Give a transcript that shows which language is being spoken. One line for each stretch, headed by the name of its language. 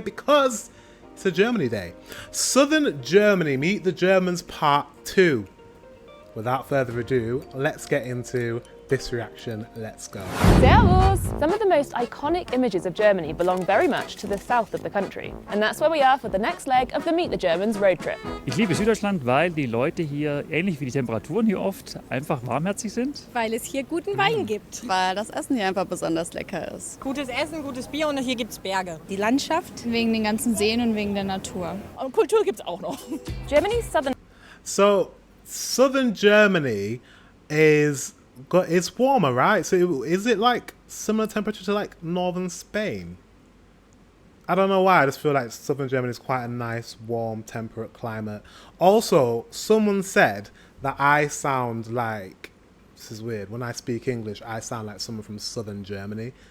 English: Because it's a Germany day. Southern Germany, Meet the Germans Part 2. Without further ado, let's get into this reaction. Let's go. Servus! Some of the most iconic images of Germany belong very much to the south of the country. And that's where we are for the next leg of the Meet the Germans road trip.
German: Ich liebe Süddeutschland, weil die Leute hier, ähnlich wie die Temperaturen hier oft, einfach warmherzig sind. Weil es hier guten Wein gibt. Weil das Essen hier einfach besonders lecker ist. Gutes Essen, gutes Bier und hier gibt's Berge. Die Landschaft. Wegen den ganzen Seen und wegen der Natur. Und Kultur gibt's auch noch.
English: Germany's southern... So, southern Germany is warmer, right? So is it like similar temperature to like northern Spain? I don't know why, I just feel like southern Germany is quite a nice, warm, temperate climate. Also, someone said that I sound like, this is weird, when I speak English, I sound like someone from southern Germany.